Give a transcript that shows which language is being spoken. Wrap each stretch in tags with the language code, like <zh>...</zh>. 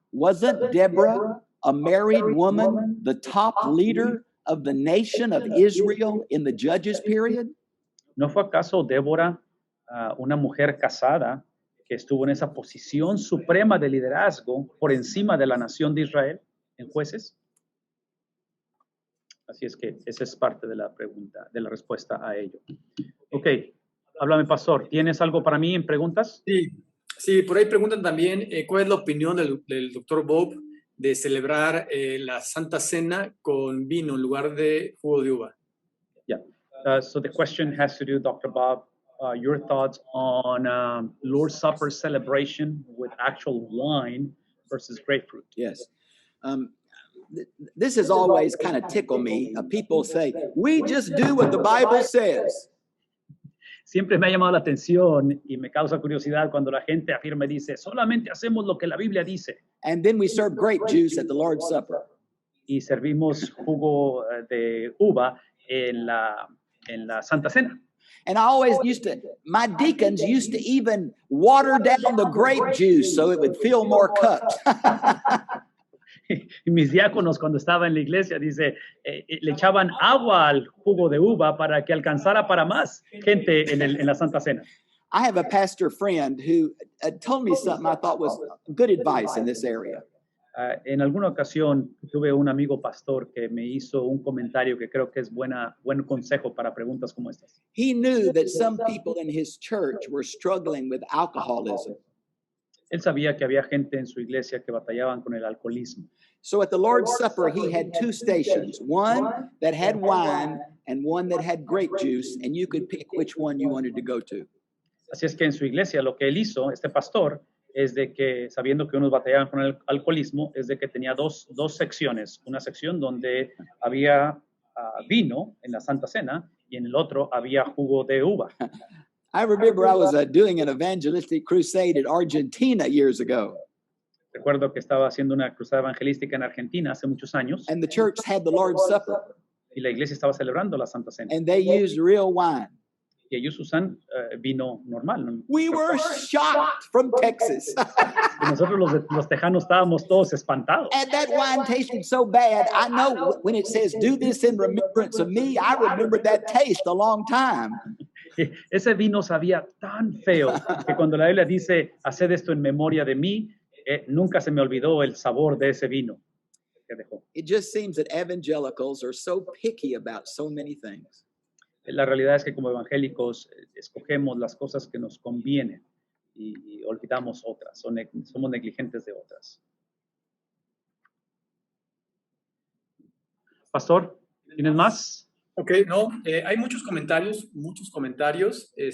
<en>Wasn't Deborah, a married woman, the top leader of the nation of Israel in the Judges period?</en> <es>¿No fue acaso Débora una mujer casada que estuvo en esa posición suprema de liderazgo por encima de la nación de Israel en Jueces? Así es que esa es parte de la pregunta, de la respuesta a ello. Ok, háblame, pastor. ¿Tienes algo para mí en preguntas? Sí, sí, por ahí preguntan también cuál es la opinión del doctor Bob de celebrar la Santa Cena con vino en lugar de jugo de uva.</es> <en>Yeah. So the question has to do, Dr. Bob, your thoughts on Lord's Supper celebration with actual wine versus grapefruit. Yes. This has always kind of tickled me. People say, we just do what the Bible says.</en> <es>Siempre me ha llamado la atención y me causa curiosidad cuando la gente afirma y dice, solamente hacemos lo que la Biblia dice.</es> <en>And then we serve grape juice at the Lord's Supper.</en> <es>Y servimos jugo de uva en la Santa Cena.</es> <en>And I always my deacons used to even water down the grape juice so it would fill more cups.</en> <es>Y mis diáconos, cuando estaba en la iglesia, dice, le echaban agua al jugo de uva para que alcanzara para más gente en la Santa Cena.</es> <en>I have a pastor friend who told me something I thought was good advice in this area.</en> <es>En alguna ocasión tuve un amigo pastor que me hizo un comentario que creo que es buen consejo para preguntas como estas.</es> <en>He knew that some people in his church were struggling with alcoholism.</en> <es>Él sabía que había gente en su iglesia que batallaban con el alcoholismo.</es> <en>So at the Lord's Supper, he had two stations, one that had wine and one that had grape juice, and you could pick which one you wanted to go to.</en> <es>Así es que en su iglesia lo que él hizo, este pastor, es de que, sabiendo que unos batallaban con el alcoholismo, es de que tenía dos secciones. Una sección donde había vino en la Santa Cena y en el otro había jugo de uva.</es> <en>I remember I was doing an evangelistic crusade in Argentina years ago.</en> <es>Recuerdo que estaba haciendo una cruzada evangelística en Argentina hace muchos años.</es> <en>And the church had the Lord's Supper.</en> <es>Y la iglesia estaba celebrando la Santa Cena.</es> <en>And they used real wine.</en> <es>Y ellos usan vino normal, ¿no?</es> <en>We were shocked from Texas.</en> <es>Y nosotros los tejanos estábamos todos espantados.</es> <en>And that wine tasted so bad. I know when it says, do this in remembrance of me, I remembered that taste a long time.</en> <es>Ese vino sabía tan feo que cuando la Biblia dice, haced esto en memoria de mí, nunca se me olvidó el sabor de ese vino que dejó.</es> <en>It just seems that evangelicals are so picky about so many things.</en> <es>La realidad es que como evangélicos escogemos las cosas que nos convienen y olvidamos otras, somos negligentes de otras. Pastor, ¿tienes más? Ok, no, hay muchos comentarios.</es>